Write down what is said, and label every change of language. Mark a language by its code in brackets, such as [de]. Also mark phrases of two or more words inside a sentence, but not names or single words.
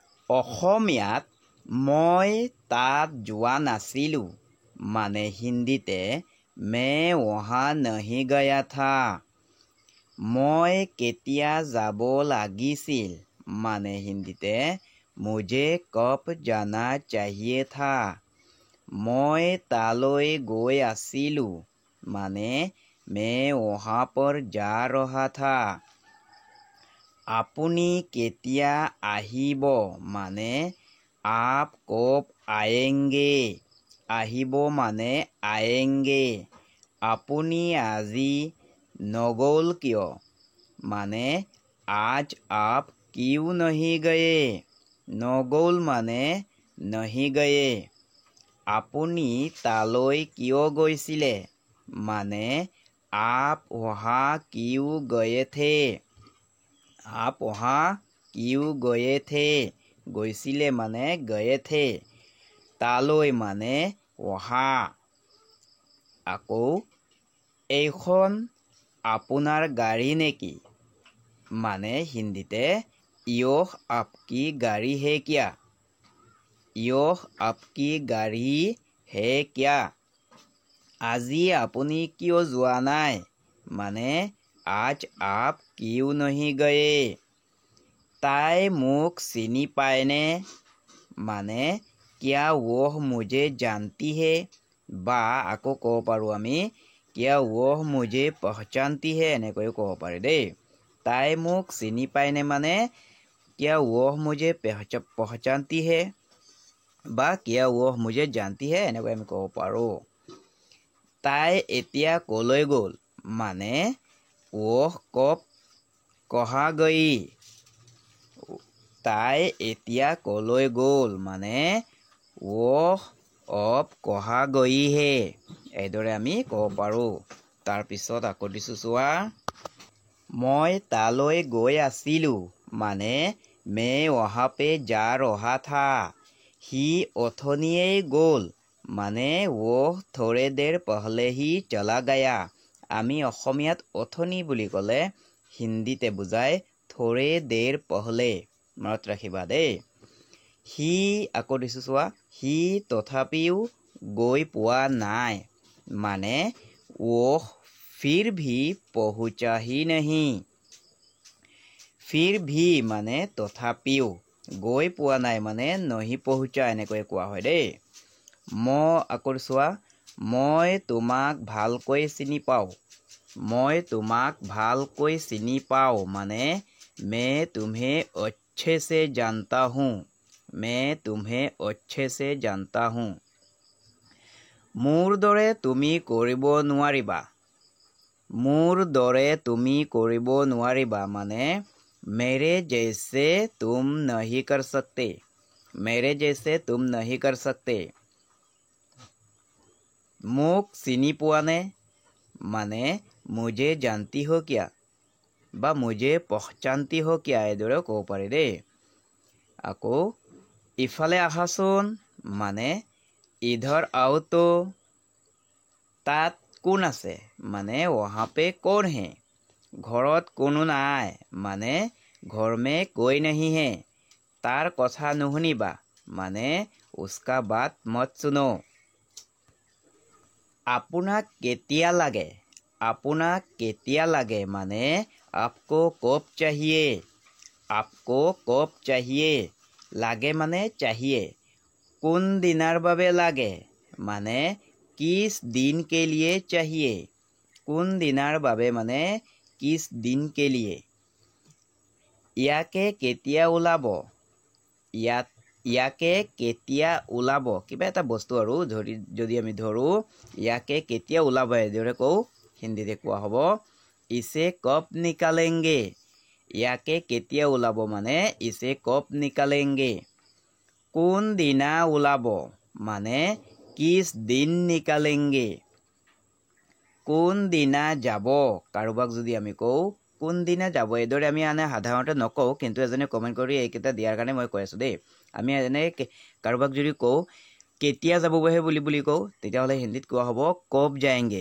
[as] অসমীয়াত মই তাত যোৱা নাছিলোঁ মানে হিন্দীতে [hi] मैं वहाँ नहीं गया था। [as] মই কেতিয়া যাব লাগিছিল মানে হিন্দীতে [hi] मुझे कब जाना चाहिए था। [as] মই তালৈ গৈ আছিলোঁ মানে [hi] मैं वहाँ पर जा रहा था। [as] আপুনি কেতিয়া আহিব মানে [hi] आप कब आएंगे। [as] আহিব মানে आएंगे। আপুনি আজি নগ'ল কিয় মানে [hi] आज आप क्यों नहीं गए। [as] নগ'ল মানে [hi] नहीं गए। [as] আপুনি তালৈ কিয় গৈছিলে মানে [hi] आप वहाँ क्यों गए थे। आप वहाँ क्यों गए थे। [as] গৈছিলে মানে [hi] गए थे। [as] তালৈ মানে वहाँ। আকৌ এইখন আপোনাৰ গাড়ী নেকি মানে হিন্দীতে [hi] यह आपकी गाड़ी है क्या। यह आपकी गाड़ी है क्या। [as] আজি আপুনি কিয় যোৱা নাই মানে [hi] आज आप क्यों नहीं गए। [as] তাই মোক চিনি পায়নে মানে [hi] क्या वह मुझे जानती है [as] বা আকৌ ক'ব পাৰোঁ আমি [hi] क्या वह मुझे पहचानती है [as] এনেকৈও ক'ব পাৰে দেই। তাই মোক চিনি পায়নে মানে [hi] क्या वह मुझे पहचानती है [as] বা [hi] क्या वह मुझे जानती है [as] এনেকৈ আমি ক'ব পাৰোঁ। তাই এতিয়া কলৈ গ'ল মানে [hi] वह कब कहाँ गई। [as] তাই এতিয়া কলৈ গ'ল মানে [hi] वह अब कहाँ गई है। [as] এইদৰে আমি ক'ব পাৰোঁ। তাৰপিছত আকৌ দিছোঁ চোৱা। মই তালৈ গৈ আছিলোঁ মানে [hi] मैं वहाँ पे जा रहा था। [as] সি অথনিয়েই গ'ল মানে [hi] वह थोड़े देर पहले ही चला गया। [as] আমি অসমীয়াত অথনি বুলি ক'লে হিন্দীতে বুজায় [hi] थोड़े देर पहले। [as] মনত ৰাখিবা দেই। সি আকৌ দিছোঁ চোৱা সি তথাপিও গৈ পোৱা নাই মানে [hi] वह फिर भी पहुँचा ही नहीं। फिर भी [as] মানে তথাপিও গৈ পোৱা নাই মানে [hi] नहीं पहुँचा [as] এনেকৈ কোৱা হয় দেই। আকৌ চোৱা মই তোমাক ভালকৈ চিনি পাওঁ। মই তোমাক ভালকৈ চিনি পাওঁ মানে [hi] मैं तुम्हें अच्छे से जानता हूँ। मैं तुम्हें अच्छे से जानता हूँ। [as] মোৰ দৰে তুমি কৰিব নোৱাৰিবা। মোৰ দৰে তুমি কৰিব নোৱাৰিবা মানে [hi] मेरे जैसे तुम नहीं कर सकते। मेरे जैसे तुम नहीं कर सकते। [as] মোক চিনি পোৱানে মানে [hi] मुझे जानती हो क्या [as] বা [hi] मुझे पहचानती हो क्या [as] এইদৰেও ক'ব পাৰি দেই। আকৌ ইফালে আহাচোন মানে [hi] इधर आओ तो। [as] তাত কোন আছে মানে [hi] वहाँ पे कौन है। [as] ঘৰত কোনো নাই মানে [hi] घर में कोई नहीं है। [as] তাৰ কথা নুশুনিবা মানে [hi] उसका बात मत सुनो। [as] আপোনাক কেতিয়া লাগে। আপোনাক কেতিয়া লাগে মানে [hi] आपको कब चाहिए। आपको कब चाहिए। [as] লাগে মানে [hi] चाहिए। [as] কোন দিনাৰ বাবে লাগে মানে [hi] किस दिन के लिए चाहिए। [as] কোন দিনাৰ বাবে মানে [hi] किस दिन के लिए। [as] ইয়াকে কেতিয়া ওলাব। ইয়াকে কেতিয়া ওলাব কিবা এটা বস্তু আৰু যদি আমি ধৰোঁ ইয়াকে কেতিয়া ওলাব এইদৰে কওঁ হিন্দীতে কোৱা হ'ব [hi] इसे कब निकालेंगे। [as] ইয়াকে কেতিয়া ওলাব মানে [hi] इसे कब निकालेंगे। [as] কোন দিনা ওলাব মানে [hi] किस दिन निकालेंगे। [as] কোন দিনা যাব কাৰোবাক যদি আমি কওঁ কোন দিনা যাব এইদৰে আমি সাধাৰণতে নকওঁ কিন্তু এজনে কমেণ্ট কৰি এইকেইটা দিয়াৰ কাৰণে মই কৈ আছোঁ দেই। আমি এনে কাৰোবাক যদি কওঁ কেতিয়া যাবহে বুলি কওঁ তেতিয়াহ'লে হিন্দীত কোৱা হ'ব [hi] कब जाएंगे।